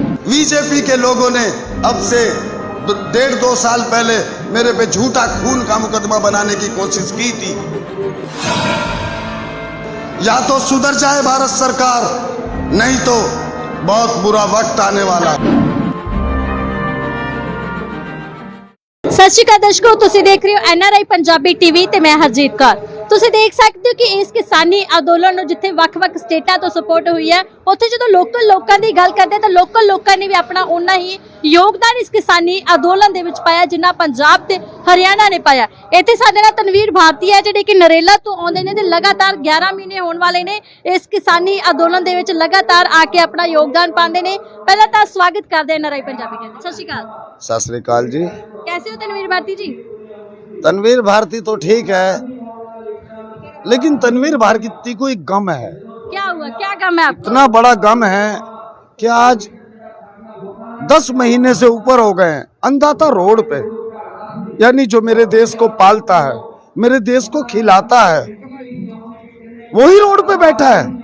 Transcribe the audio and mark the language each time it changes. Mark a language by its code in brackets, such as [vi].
[hi] BJP के लोगों ने अब से 1.5-2 साल पहले मेरे पे झूठा खून का मुकदमा बनाने की कोशिश की थी। या तो सुधर जाए भारत सरकार, नहीं तो बहुत बुरा वक्त आने वाला। सत श्री अकाल दर्शकों, [pa] ਤੁਸੀਂ ਦੇਖ ਰਹੇ ਹੋ NRI ਪੰਜਾਬੀ ਟੀਵੀ ਤੇ ਮੈਂ ਹਰਜੀਤ ਕੌਰ। ਤੁਸੀਂ ਦੇਖ ਸਕਦੇ ਹੋ ਕਿ ਇਸ ਕਿਸਾਨੀ ਅੰਦੋਲਨ ਨੂੰ ਜਿੱਥੇ ਵੱਖ-ਵੱਖ ਸਟੇਟਾਂ ਤੋਂ ਸਪੋਰਟ ਹੋਈ ਹੈ, ਉੱਥੇ ਜਦੋਂ ਲੋਕਲ ਲੋਕਾਂ ਦੀ ਗੱਲ ਕਰਦੇ ਤਾਂ ਲੋਕਲ ਲੋਕਾਂ ਨੇ ਵੀ ਆਪਣਾ ਉਹਨਾਂ ਹੀ ਯੋਗਦਾਨ ਇਸ ਕਿਸਾਨੀ ਅੰਦੋਲਨ ਦੇ ਵਿੱਚ ਪਾਇਆ ਜਿੰਨਾ ਪੰਜਾਬ ਤੇ ਹਰਿਆਣਾ ਨੇ ਪਾਇਆ। ਇੱਥੇ ਸਾਡੇ ਨਾਲ ਤਨਵੀਰ ਭਾਰਤੀ ਹੈ ਜਿਹੜੇ ਕਿ ਨਰੇਲਾ ਤੋਂ ਆਉਂਦੇ ਨੇ ਤੇ ਲਗਾਤਾਰ 11 ਮਹੀਨੇ ਹੋਣ ਵਾਲੇ ਨੇ ਇਸ ਕਿਸਾਨੀ ਅੰਦੋਲਨ ਦੇ ਵਿੱਚ ਲਗਾਤਾਰ ਆ ਕੇ ਆਪਣਾ ਯੋਗਦਾਨ ਪਾਉਂਦੇ ਨੇ। ਪਹਿਲਾਂ ਤਾਂ ਸਵਾਗਤ ਕਰਦੇ ਹਾਂ NRI ਪੰਜਾਬੀ ਦੇ। ਸਤਿ ਸ਼੍ਰੀ ਅਕਾਲ। [hi] सत श्री अकाल जी। कैसे हो तनवीर भारती जी? तनवीर भारती तो ठीक है, लेकिन तनवीर भारती को एक गम है। क्या हुआ? क्या गम है आपको? इतना बड़ा गम है कि आज 10 महीने से ऊपर हो गए हैं अन्नदाता रोड पे, यानी जो मेरे देश को पालता है, मेरे देश को खिलाता है, वही रोड पे बैठा है